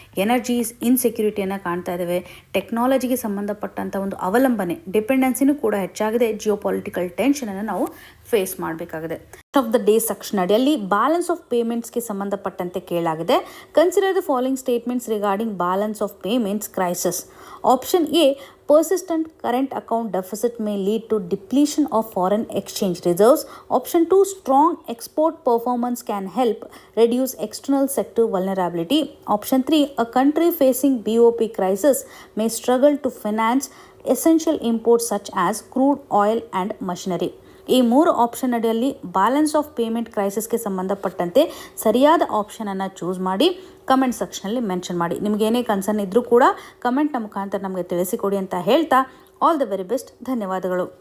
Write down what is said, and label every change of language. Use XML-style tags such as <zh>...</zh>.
<kn>Energy ಇನ್ಸೆಕ್ಯೂರಿಟಿಯನ್ನು ಕಾಣ್ತಾ ಇದ್ದೇವೆ. ಟೆಕ್ನಾಲಜಿಗೆ ಸಂಬಂಧಪಟ್ಟಂಥ ಒಂದು ಅವಲಂಬನೆ, ಡಿಪೆಂಡೆನ್ಸಿನೂ ಕೂಡ ಹೆಚ್ಚಾಗಿದೆ. ಜಿಯೋಪಾಲಿಟಿಕಲ್ ಟೆನ್ಷನನ್ನು ನಾವು ಫೇಸ್ ಮಾಡಬೇಕಾಗಿದೆ. ಆಫ್ ದ ಡೇ ಸೆಕ್ಷನ್ ಅಡಿಯಲ್ಲಿ ಬ್ಯಾಲೆನ್ಸ್ ಆಫ್ ಪೇಮೆಂಟ್ಸ್ಗೆ ಸಂಬಂಧಪಟ್ಟಂತೆ ಕೇಳಾಗಿದೆ.</kn> <en>Consider the following statements regarding balance of payments crisis. Option A, persistent current account deficit may lead to depletion of foreign exchange reserves. Option 2, strong export performance can help reduce external sector vulnerability. Option 3, a country facing BOP crisis may struggle to finance essential imports such as crude oil and machinery.</en> <kn>ಈ 3 option ಅಡಿಯಲ್ಲಿ balance of payment ಕ್ರೈಸಿಸ್ಗೆ ಸಂಬಂಧಪಟ್ಟಂತೆ ಸರಿಯಾದ ಆಪ್ಷನನ್ನು choose ಮಾಡಿ comment ಸೆಕ್ಷನಲ್ಲಿ mention ಮಾಡಿ. ನಿಮ್ಗೆ ಏನೇ concern ಇದ್ರೂ ಕೂಡ ಕಮೆಂಟ್ನ ಮುಖಾಂತರ ನಮಗೆ ತಿಳಿಸಿಕೊಡಿ ಅಂತ ಹೇಳ್ತಾ</kn> <en>All the very best.</en> <kn>ಧನ್ಯವಾದಗಳು.</kn>